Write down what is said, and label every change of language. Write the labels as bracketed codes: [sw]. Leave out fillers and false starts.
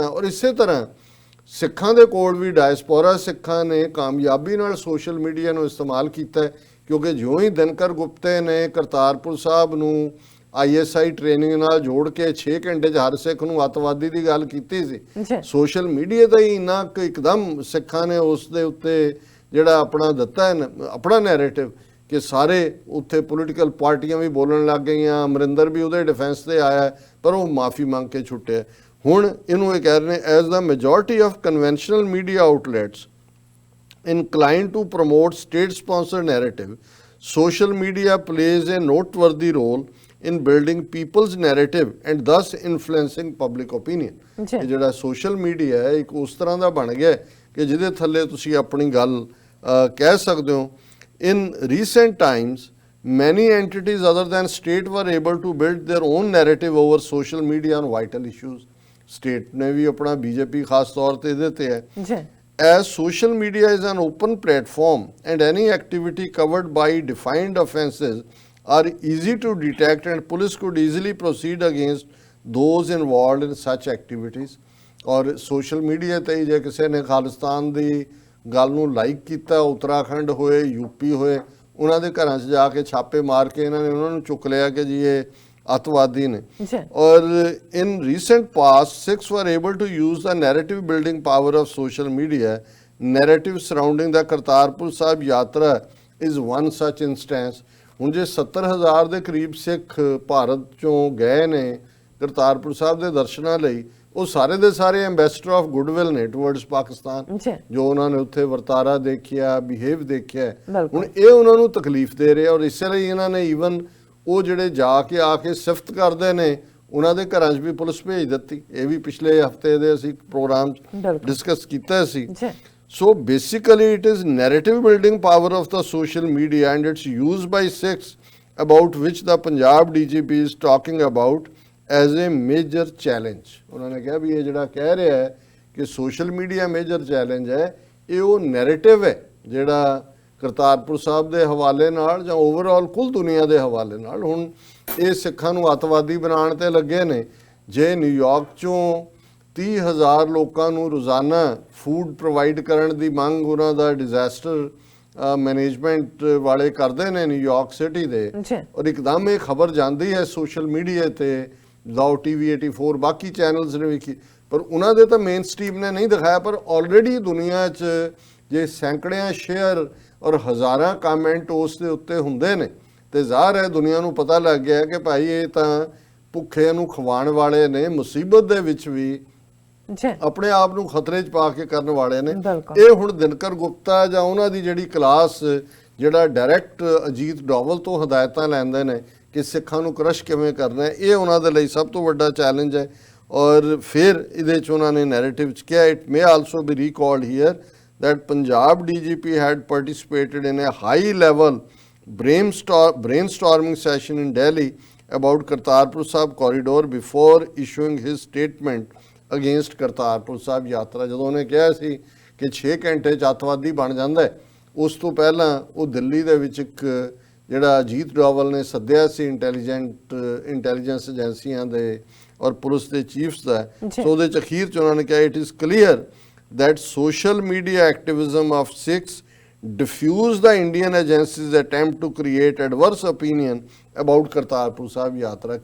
[pa] ਔਰ ਇਸੇ ਤਰ੍ਹਾਂ ਸਿੱਖਾਂ ਦੇ ਕੋਲ ਵੀ ਡਾਇਸਪੋਰਾ ਸਿੱਖਾਂ ਨੇ ਕਾਮਯਾਬੀ ਨਾਲ ਸੋਸ਼ਲ ਮੀਡੀਆ ਨੂੰ ਇਸਤੇਮਾਲ ਕੀਤਾ ਕਿਉਂਕਿ ਜਿਉਂ ਹੀ ਦਿਨਕਰ ਗੁਪਤੇ ਨੇ ਕਰਤਾਰਪੁਰ ਸਾਹਿਬ ਨੂੰ ISI ਟ੍ਰੇਨਿੰਗ ਨਾਲ ਜੋੜ ਕੇ 6 ਘੰਟੇ 'ਚ ਹਰ ਸਿੱਖ ਨੂੰ ਅੱਤਵਾਦੀ ਦੀ ਗੱਲ ਕੀਤੀ ਸੀ, ਸੋਸ਼ਲ ਮੀਡੀਆ ਦਾ ਹੀ ਇੰਨਾ ਇੱਕਦਮ ਸਿੱਖਾਂ ਨੇ ਉਸ ਦੇ ਉੱਤੇ ਜਿਹੜਾ ਆਪਣਾ ਦਿੱਤਾ ਹੈ ਆਪਣਾ ਨੈਰੇਟਿਵ ਕਿ ਸਾਰੇ ਉੱਥੇ ਪੋਲੀਟੀਕਲ ਪਾਰਟੀਆਂ ਵੀ ਬੋਲਣ ਲੱਗ ਗਈਆਂ। ਅਮਰਿੰਦਰ ਵੀ ਉਹਦੇ ਡਿਫੈਂਸ ਤੇ ਆਇਆ ਪਰ ਉਹ ਮਾਫੀ ਮੰਗ ਕੇ ਛੁੱਟਿਆ। ਹੁਣ ਇਹਨੂੰ ਇਹ ਕਹਿ ਰਹੇ ਨੇ [en] As the majority of conventional media outlets inclined to promote state-sponsored narrative, social media plays a noteworthy role in building people's narrative and thus influencing public opinion। [pa] ਇਹ ਜਿਹੜਾ ਸੋਸ਼ਲ ਮੀਡੀਆ ਹੈ ਇੱਕ ਉਸ ਤਰ੍ਹਾਂ ਦਾ ਬਣ ਗਿਆ ਕਿ ਜਿਹਦੇ ਥੱਲੇ ਤੁਸੀਂ ਆਪਣੀ ਗੱਲ ਕਹਿ ਸਕਦੇ ਹੋ। [en] In recent times, many entities other than state were able to build their own narrative over social media on vital issues। [pa] State ਨੇ ਵੀ ਆਪਣਾ BJP ਖਾਸ ਤੌਰ ਤੇ ਇਹਦੇ ਤੇ ਹੈ। [en] As social media is an open platform and any activity covered by defined offences are easy to detect and police could easily proceed against those involved in such activities। [pa] और social media ਤੇ ਜੇ ਕਿਸੇ ਨੇ ਖਾਲਿਸਤਾਨ ਦੀ ਗੱਲ ਨੂੰ like ਕੀਤਾ, ਉੱਤਰਾਖੰਡ ਹੋਏ UP ਹੋਏ, ਉਹਨਾਂ ਦੇ ਘਰਾਂ 'ਚ ਜਾ ਕੇ ਛਾਪੇ ਮਾਰ ਕੇ ਇਹਨਾਂ ਨੇ ਉਹਨਾਂ ਨੂੰ ਚੁੱਕ ਲਿਆ ਕਿ ਜੀ ਇਹ ਅੱਤਵਾਦੀ ਨੇ। [en] ਔਰ in recent past Sikhs were able to use the narrative building power of social media। narrative surrounding the Kartarpur Sahib yatra is one such instance। [pa] ਹੁਣ ਜੇ 70,000 ਦੇ ਕਰੀਬ ਸਿੱਖ ਭਾਰਤ ਚੋਂ ਗਏ ਨੇ ਕਰਤਾਰਪੁਰ ਸਾਹਿਬ ਦੇ ਦਰਸ਼ਨਾਂ ਲਈ, ਉਹ ਸਾਰੇ ਦੇ ਸਾਰੇ [en] ambassador of goodwill [pa] ਨੇ [en] towards Pakistan, [pa] ਜੋ ਉਹਨਾਂ ਨੇ ਉੱਥੇ ਵਰਤਾਰਾ ਦੇਖਿਆ, ਬਿਹੇਵ ਦੇਖਿਆ। ਹੁਣ ਇਹ ਉਹਨਾਂ ਨੂੰ ਤਕਲੀਫ ਦੇ ਰਿਹਾ ਔਰ ਇਸੇ ਲਈ ਇਹਨਾਂ ਨੇ ਈਵਨ ਉਹ ਜਿਹੜੇ ਜਾ ਕੇ ਆ ਕੇ ਸਿਫਤ ਕਰਦੇ ਨੇ ਉਹਨਾਂ ਦੇ ਘਰਾਂ 'ਚ ਵੀ ਪੁਲਿਸ ਭੇਜ ਦਿੱਤੀ। ਇਹ ਵੀ ਪਿਛਲੇ ਹਫਤੇ ਦੇ ਅਸੀਂ ਪ੍ਰੋਗਰਾਮ 'ਚ ਡਿਸਕਸ ਕੀਤਾ ਸੀ। [en] So basically it is narrative building power of the social media and it's used by Sikhs about which the Punjab DGP is talking about as a major challenge। [pa] ਉਹਨਾਂ ਨੇ ਕਿਹਾ ਵੀ ਇਹ ਜਿਹੜਾ ਕਹਿ ਰਿਹਾ ਹੈ ਕਿ ਸੋਸ਼ਲ ਮੀਡੀਆ ਮੇਜਰ ਚੈਲੰਜ ਹੈ, ਇਹ ਉਹ ਨੈਰੇਟਿਵ ਹੈ ਜਿਹੜਾ ਕਰਤਾਰਪੁਰ ਸਾਹਿਬ ਦੇ ਹਵਾਲੇ ਨਾਲ ਜਾਂ ਓਵਰਆਲ ਕੁੱਲ ਦੁਨੀਆ ਦੇ ਹਵਾਲੇ ਨਾਲ ਹੁਣ ਇਹ ਸਿੱਖਾਂ ਨੂੰ ਅੱਤਵਾਦੀ ਬਣਾਉਣ ਤੇ ਲੱਗੇ ਨੇ। ਜੇ ਨਿਊਯਾਰਕ ਚੋਂ 30,000 ਲੋਕਾਂ ਨੂੰ ਰੋਜ਼ਾਨਾ ਫੂਡ ਪ੍ਰੋਵਾਈਡ ਕਰਨ ਦੀ ਮੰਗ ਉਹਨਾਂ ਦਾ ਡਿਜ਼ਾਸਟਰ ਮੈਨੇਜਮੈਂਟ ਵਾਲੇ ਕਰਦੇ ਨੇ ਨਿਊਯਾਰਕ ਸਿਟੀ ਦੇ, ਔਰ ਇੱਕਦਮ ਇਹ ਖਬਰ ਜਾਂਦੀ ਹੈ ਸੋਸ਼ਲ ਮੀਡੀਆ ਤੇ, ਲਾਓ TV 84 ਬਾਕੀ ਚੈਨਲਸ ਨੇ ਵੀ, ਪਰ ਉਹਨਾਂ ਦੇ ਤਾਂ ਮੇਨ ਸਟ੍ਰੀਮ ਨੇ ਨਹੀਂ ਦਿਖਾਇਆ, ਪਰ ਆਲਰੇਡੀ ਦੁਨੀਆ 'ਚ ਜੇ ਸੈਂਕੜਿਆਂ ਸ਼ੇਅਰ ਔਰ ਹਜ਼ਾਰਾਂ ਕਮੈਂਟ ਉਸ ਦੇ ਉੱਤੇ ਹੁੰਦੇ ਨੇ ਤੇ ਜ਼ਾਹਰ ਹੈ ਦੁਨੀਆ ਨੂੰ ਪਤਾ ਲੱਗ ਗਿਆ ਕਿ ਭਾਈ ਇਹ ਤਾਂ ਭੁੱਖੇ ਨੂੰ ਖਵਾਉਣ ਵਾਲੇ ਨੇ, ਮੁਸੀਬਤ ਦੇ ਵਿੱਚ ਵੀ ਆਪਣੇ ਆਪ ਨੂੰ ਖਤਰੇ 'ਚ ਪਾ ਕੇ ਕਰਨ ਵਾਲੇ ਨੇ। ਇਹ ਹੁਣ ਦਿਨਕਰ ਗੁਪਤਾ ਜਾਂ ਉਹਨਾਂ ਦੀ ਜਿਹੜੀ ਕਲਾਸ ਜਿਹੜਾ ਡਾਇਰੈਕਟ ਅਜੀਤ ਡੋਵਲ ਤੋਂ ਹਦਾਇਤਾਂ ਲੈਂਦੇ ਨੇ ਕਿ ਸਿੱਖਾਂ ਨੂੰ ਕ੍ਰਸ਼ ਕਿਵੇਂ ਕਰਨਾ ਹੈ, ਇਹ ਉਹਨਾਂ ਦੇ ਲਈ ਸਭ ਤੋਂ ਵੱਡਾ ਚੈਲੰਜ ਹੈ। ਔਰ ਫਿਰ ਇਹਦੇ 'ਚ ਉਹਨਾਂ ਨੇ ਨੈਰੇਟਿਵ 'ਚ ਕਿਹਾ, [en] It may also be recalled here that Punjab DGP had participated in a high-level brainstorming session in Delhi about Kartarpur Sahib corridor before issuing his statement against Kartarpur Sahib yatra. [pa] ਜਦੋਂ ਉਹਨੇ ਕਿਹਾ ਸੀ ਕਿ 6 ਘੰਟੇ 'ਚ ਅੱਤਵਾਦੀ ਬਣ ਜਾਂਦਾ ਹੈ, ਉਸ ਤੋਂ ਪਹਿਲਾਂ ਉਹ ਦਿੱਲੀ ਦੇ ਵਿੱਚ ਇੱਕ ਜਿਹੜਾ ਅਜੀਤ ਡੋਵਲ ਨੇ ਸੱਦਿਆ ਸੀ ਇੰਟੈਲੀਜੈਂਸ ਏਜੰਸੀਆਂ ਦੇ ਔਰ ਪੁਲਿਸ ਦੇ ਚੀਫਸ ਦਾ, ਸੋ ਉਹਦੇ 'ਚ ਅਖੀਰ 'ਚ ਉਹਨਾਂ ਨੇ ਕਿਹਾ [en] it is clear that social media activism of Sikhs diffuse the Indian agencies' attempt to create adverse opinion about Kartarpur Sahib [pa] ਯਾਤਰਾ।